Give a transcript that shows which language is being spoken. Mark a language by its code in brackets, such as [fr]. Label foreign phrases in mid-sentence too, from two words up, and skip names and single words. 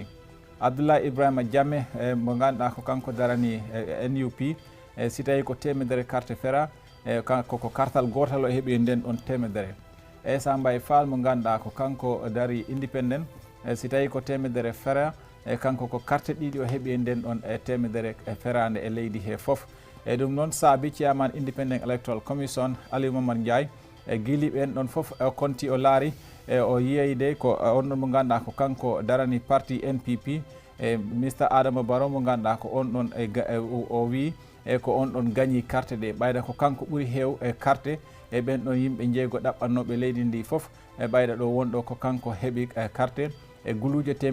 [ff] Abdoulaye Ibrahima Jammeh mo ganduɗa ko kanko darani NUP si tawi ko temedere carte fera e kanko ko kartal gotal o heeɓi nden ɗon temedere. Essa Mbaye Fall mo ganduɗa ko kanko dari independent si tawi ko temedere fera e kanko ko carte ɗiɗi o heeɓi nden ɗon temedere ferande e leydi he foof. E ɗum noon saabi [en] chairman independent electoral commission [ff] Aliou Mamadou Ndiaye e guili ɓen ɗon foof o konti o laari e o yeyde ko on ɗon mo ganduɗa ko kanko darani parti NPP e Mr Adama Barrow mo ganduɗa ko on ɗon o wi e ko on ɗon gagni carte ɗe ɓayda ko kanko ɓuuri heew e carte e ɓen ɗon yimɓe jeeygo ɗaɓɓannoɓe leydi ndi foof e ɓayda ɗo wonɗo ko kanko heeɓi carte e guluuje